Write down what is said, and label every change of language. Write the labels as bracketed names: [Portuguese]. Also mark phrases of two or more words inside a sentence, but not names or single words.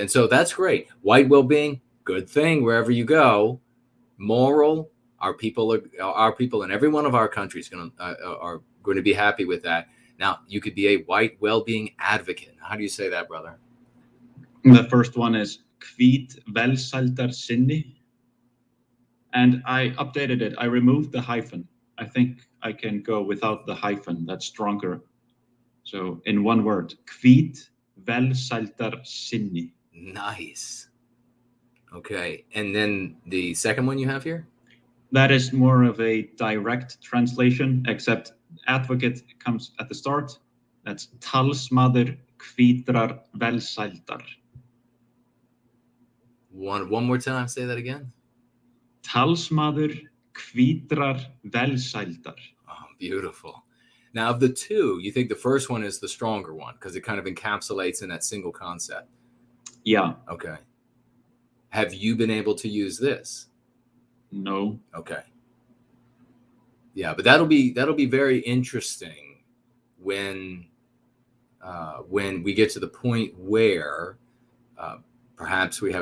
[English] And so that's great. White well-being, good thing wherever you go. Moral, our people in every one of our countries are going to be happy with that. Now you could be a white well-being advocate. How do you say that, brother? The first one is [Icelandic] hvít velsældar sinni. [English] And I updated it. I removed the hyphen. I think I can go without the hyphen. That's stronger. So in one word, [Icelandic] hvít velsældar sinni. [English] Nice. Okay. And then the second one you have here? That is more of a direct translation, except advocate comes at the start. [Icelandic] That's talsmaður hvítrar velsældar. [English] One more time, say that again. [Icelandic] Talsmaður hvítrar velsældar. [English] Oh, beautiful. Now, of the two, you think the first one is the stronger one because it kind of encapsulates in that single concept? Yeah. Okay. Have you been able to use this? No. Okay. Yeah, but that'll be very interesting when we get to the point where perhaps we have